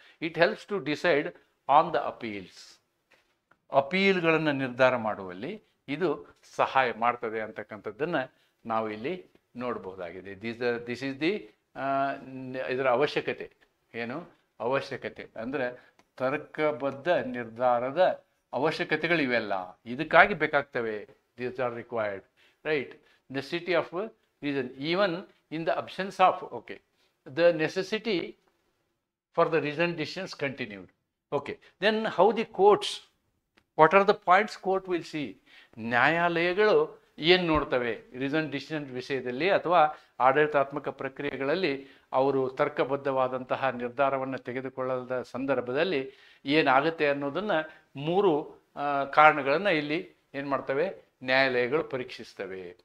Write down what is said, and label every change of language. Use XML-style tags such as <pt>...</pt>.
<en>It helps to decide on the appeals.</en> <kn>ಅಪೀಲ್ಗಳನ್ನು ನಿರ್ಧಾರ ಮಾಡುವಲ್ಲಿ ಇದು ಸಹಾಯ ಮಾಡ್ತದೆ ಅಂತಕ್ಕಂಥದ್ದನ್ನು ನಾವು ಇಲ್ಲಿ ನೋಡಬಹುದಾಗಿದೆ.</kn> <en>this is the</en> <kn>ಇದರ ಅವಶ್ಯಕತೆ. ಏನು ಅವಶ್ಯಕತೆ ಅಂದರೆ ತರ್ಕಬದ್ಧ ನಿರ್ಧಾರದ ಅವಶ್ಯಕತೆಗಳು ಇವೆಲ್ಲ ಇದಕ್ಕಾಗಿ ಬೇಕಾಗ್ತವೆ.</kn> <en>These are required, right? Necessity of reason even in the absence of, okay, the necessity for the reasoned decisions continued. Okay, then how the courts, what are the points court will see?</en> <kn>ನ್ಯಾಯಾಲಯಗಳು ಏನು ನೋಡ್ತವೆ reason decision ವಿಷಯದಲ್ಲಿ ಅಥವಾ ಆಡಳಿತಾತ್ಮಕ ಪ್ರಕ್ರಿಯೆಗಳಲ್ಲಿ ಅವರು ತರ್ಕಬದ್ಧವಾದಂತಹ ನಿರ್ಧಾರವನ್ನು ತೆಗೆದುಕೊಳ್ಳದ ಸಂದರ್ಭದಲ್ಲಿ ಏನಾಗುತ್ತೆ ಅನ್ನೋದನ್ನು 3 ಕಾರಣಗಳನ್ನು ಇಲ್ಲಿ ಏನು ಮಾಡ್ತವೆ, ನ್ಯಾಯಾಲಯಗಳು ಪರೀಕ್ಷಿಸ್ತವೆ.</kn>